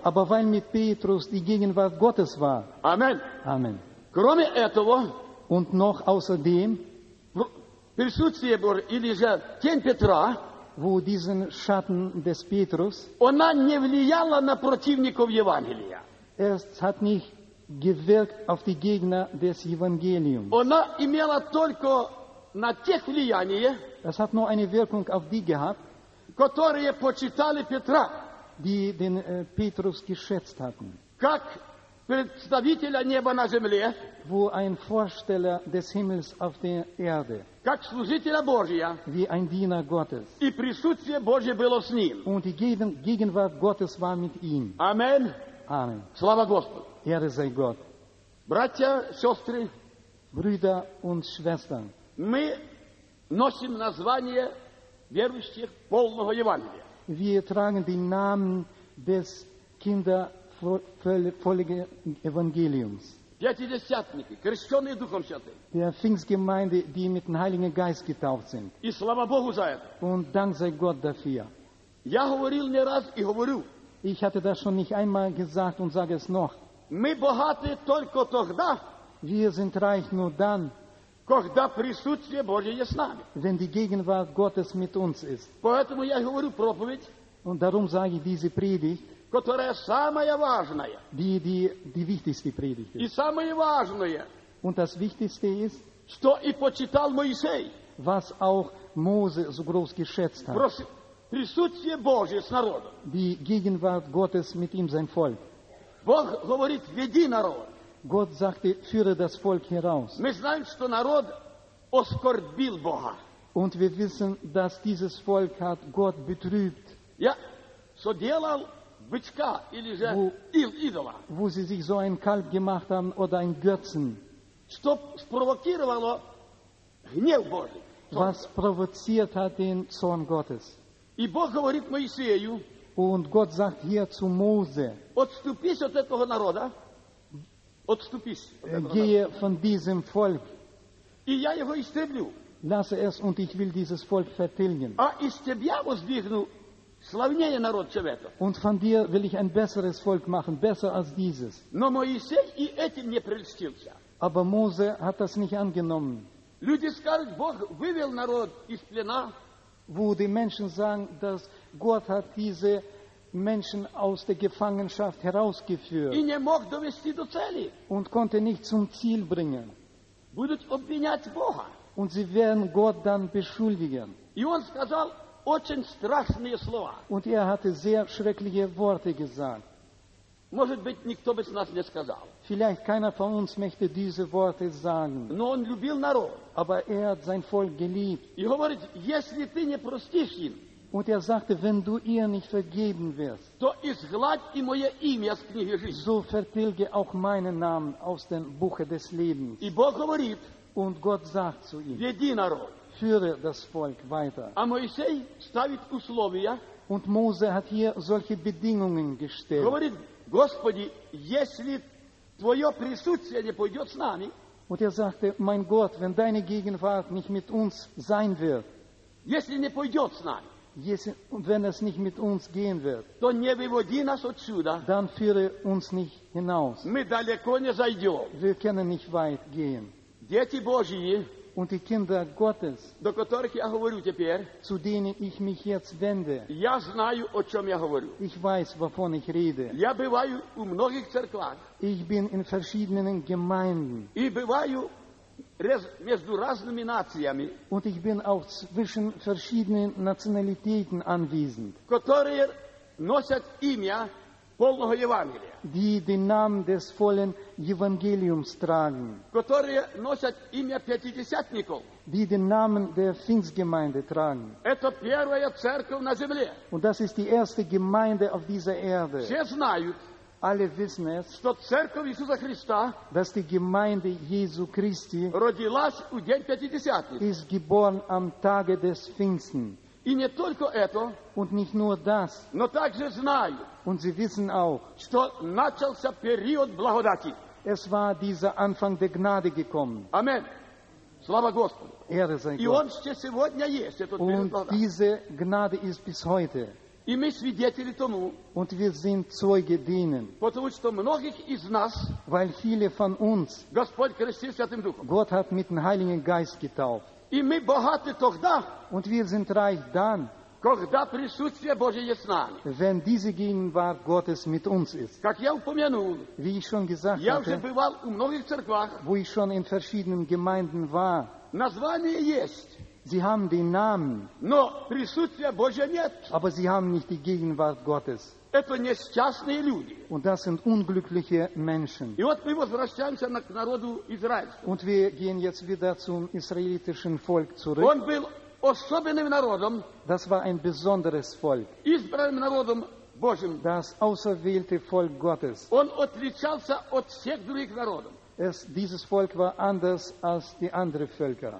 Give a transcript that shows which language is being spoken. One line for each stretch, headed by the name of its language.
German: Aber weil mit Petrus die Gegenwart Gottes war. Amen. Amen.
Russian: Кроме этого.
German: Und noch außerdem.
Russian: Присутствие Божие или же тень Петра.
German: Wo diesen Schatten des Petrus,
Russian: она не влияла на противников Евангелия.
German: Es hat nicht gewirkt auf die Gegner des Evangeliums.
Russian: Она имела только на тех влияние,
German: es hat nur eine Wirkung auf die gehabt,
Russian: которые почитали Петра,
German: die den Petrus geschätzt hatten,
Russian: как представителя неба на земле,
German: wo ein Vorsteller des Himmels auf der Erde,
Russian: как служителя Божия,
German: wie ein Diener Gottes,
Russian: и присутствие Божие было с ним,
German: und die Gegenwart Gottes war mit ihm. Amen. Amen.
Russian: Слава Господу.
German: Ehre sei Gott.
Russian: Братья, сестры,
German: Brüder und Schwestern,
Russian: мы носим название верующих полного Евангелия.
German: Wir tragen den Namen des Kinder Völlige Evangeliums.
Russian: Пятидесятники, крещенные Духом Святым.
German: Der Pfingstgemeinde, die mit dem Heiligen Geist getauft sind.
Russian: И слава Богу за это.
German: Und dank sei Gott dafür.
Russian: Я говорил не раз и говорю.
German: Ich hatte das schon nicht einmal gesagt und sage es noch.
Russian: Мы богаты только тогда.
German: Wir sind reich nur dann.
Russian: Когда присутствие Божие с нами.
German: Wenn die Gegenwart Gottes mit uns ist.
Russian: Поэтому я говорю проповедь.
German: Und darum sage ich diese Predigt.
Russian: Которая самая важная.
German: Die wichtigste Predigt.
Russian: И самое важное.
German: Und das Wichtigste ist.
Russian: Что и почитал Моисей.
German: Was auch Mose so groß geschätzt hat.
Russian: Присутствие Божие с народом.
German: Die Gegenwart Gottes mit ihm, sein Volk.
Russian: Бог говорит, веди народ.
German: Gott sagte, führe das Volk heraus.
Russian: Мы знаем, что народ оскорбил Бога.
German: Und wir wissen, dass dieses Volk hat Gott betrübt.
Russian: Я so делал бычка или же идола.
German: Wo sie sich so ein Kalb gemacht haben oder ein Götzen.
Russian: Что спровоцировало гнев Божий.
German: Was provoziert hat den Zorn Gottes.
Russian: И Бог говорит Моисею.
German: Und Gott sagt hier zu Mose.
Russian: Отступись от этого народа. Отступись.
German: Gehe von diesem Volk.
Russian: И я его истреблю.
German: Lasse es und ich will dieses Volk vertilgen.
Russian: А из тебя воздвигну славнее народ, чем этот.
German: Und von dir will ich ein besseres Volk machen, besser als dieses.
Russian: Но Моисей и этим не прельстился.
German: Aber Mose hat das nicht angenommen.
Russian: Люди скажут, Бог вывел народ из плена.
German: Wo die Menschen sagen, dass Gott hat diese Menschen aus der Gefangenschaft herausgeführt.
Russian: И не мог довести до цели.
German: Und konnte nicht zum Ziel bringen.
Russian: Будут обвинять Бога.
German: Und sie werden Gott dann beschuldigen.
Russian: И он сказал, очень страшные слова.
German: Und er hatte sehr schreckliche Worte gesagt.
Russian: Может быть, никто бы с нас не сказал.
German: Vielleicht keiner von uns möchte diese Worte sagen.
Russian: Но он любил народ.
German: Aber er hat sein Volk geliebt.
Russian: И говорит, если ты не простишь им,
German: und er sagte, wenn du ihr nicht vergeben wirst,
Russian: то изгладь и мое имя из книги жизни.
German: So vertilge auch meinen Namen aus dem Buche des Lebens.
Russian: И Бог говорит,
German: und Gott sagt zu ihm,
Russian: веди народ.
German: Führe das Volk weiter.
Russian: А Моисей ставит условия.
German: Und Mose hat hier solche Bedingungen gestellt.
Russian: Говорит, Господи, если твое присутствие не пойдет с нами,
German: und er sagte, mein Gott, wenn deine Gegenwart nicht mit uns sein wird,
Russian: если не пойдет с нами, если,
German: wenn es nicht mit uns gehen wird,
Russian: то не выводи нас отсюда,
German: dann führe uns nicht hinaus.
Russian: Мы далеко не зайдем.
German: Wir können nicht weit gehen.
Russian: Дети Божьи,
German: und die Kinder Gottes,
Russian: до которых я говорю теперь,
German: zu denen ich mich jetzt wende,
Russian: я знаю, о чем я говорю.
German: Ich weiß, wovon ich rede.
Russian: Я бываю у многих церквах.
German: Ich bin in verschiedenen Gemeinden.
Russian: И бываю между разными нациями.
German: Und ich bin auch zwischen verschiedenen Nationalitäten anwesend.
Russian: Которые носят имя полного Евангелия.
German: Die den Namen des vollen Evangeliums tragen.
Russian: Которые носят имя пятидесятников.
German: Die den Namen der Pfingstgemeinde tragen.
Russian: Это первая церковь на земле.
German: Und das ist die erste Gemeinde auf dieser Erde.
Russian: Все знают,
German: alle wissen es,
Russian: что церковь Иисуса Христа,
German: dass die Gemeinde Jesu Christi,
Russian: родилась у день пятидесятников.
German: Ist geboren am Tage des Pfingsten.
Russian: И не только это,
German: und nicht nur das,
Russian: но также знаю,
German: und sie wissen auch,
Russian: что начался период благодати.
German: Es war dieser Anfang der Gnade gekommen.
Russian: Amen. Слава Господу.
German: Ehre sei Gott.
Russian: И он еще сегодня есть, этот
German: und
Russian: период
German: diese Gnade ist bis heute.
Russian: И мы свидетели тому,
German: und wir sind Zeuge denen,
Russian: потому что многих из нас,
German: weil viele von uns,
Russian: Господь крестил Святым Духом.
German: Gott hat mit dem Heiligen Geist getauft.
Russian: И мы богаты тогда,
German: und wir sind reich dann,
Russian: когда присутствие Божие с нами,
German: wenn diese Gegenwart Gottes mit uns ist.
Russian: Как я упомянул,
German: wie ich schon gesagt
Russian: я уже бывал у многих церквах,
German: wo ich schon in verschiedenen Gemeinden war,
Russian: название есть,
German: sie haben den Namen,
Russian: но присутствия Божие нет,
German: aber sie haben nicht die Gegenwart Gottes.
Russian: Это несчастные люди.
German: Und das sind unglückliche Menschen.
Russian: И вот мы возвращаемся к народу израильскому.
German: Und wir gehen jetzt wieder zum israelitischen Volk zurück.
Russian: Он был особенным народом.
German: Das war ein besonderes Volk.
Russian: Избранным народом Божьим.
German: Das auserwählte Volk Gottes.
Russian: Он отличался от всех других народов.
German: Es, dieses Volk war anders als die anderen Völker.